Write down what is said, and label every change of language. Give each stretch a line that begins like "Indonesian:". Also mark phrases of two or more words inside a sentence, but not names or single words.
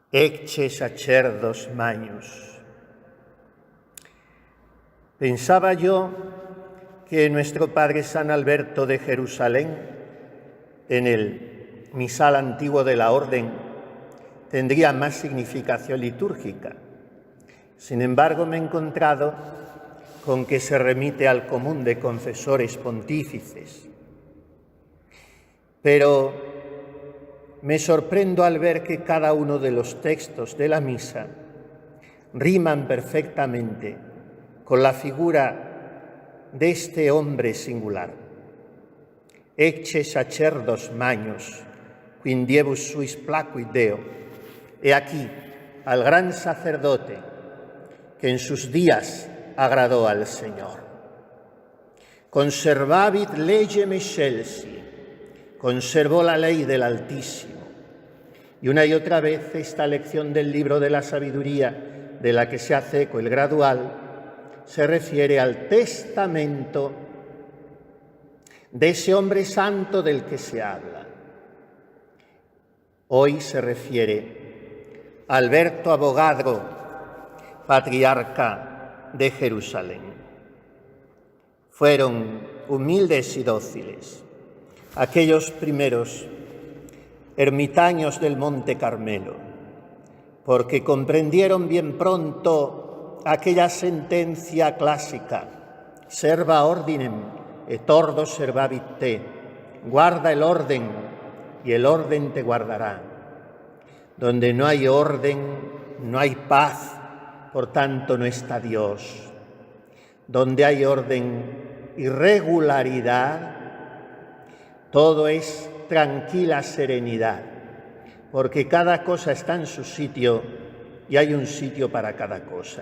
Latin: ecce sacerdos magnus.
Spanish: Pensaba yo que nuestro Padre San Alberto de Jerusalén, en el misal antiguo de la Orden, tendría más significación litúrgica. Sin embargo, me he encontrado con que se remite al común de confesores pontífices. Pero me sorprendo al ver que cada uno de los textos de la misa riman perfectamente con la figura de este hombre singular.
Latin: Ecce sacerdos magnus, quindiebus suis placuit Deo.
Spanish: He aquí al gran sacerdote que en sus días agradó al Señor.
Latin: Conservavit legem excelsi,
Spanish: conservó la ley del Altísimo. Y una y otra vez esta lección del libro de la sabiduría, de la que se hace eco el gradual, se refiere al testamento de ese hombre santo del que se habla. Hoy se refiere a Alberto Avogadro, patriarca de Jerusalén. Fueron humildes y dóciles aquellos primeros ermitaños del Monte Carmelo, porque comprendieron bien pronto aquella sentencia clásica:
Latin: serva ordinem et ordo servavit te.
Spanish: Guarda el orden y el orden te guardará. Donde no hay orden, no hay paz, por tanto no está Dios. Donde hay orden y regularidad, todo es tranquila serenidad, porque cada cosa está en su sitio y hay un sitio para cada cosa.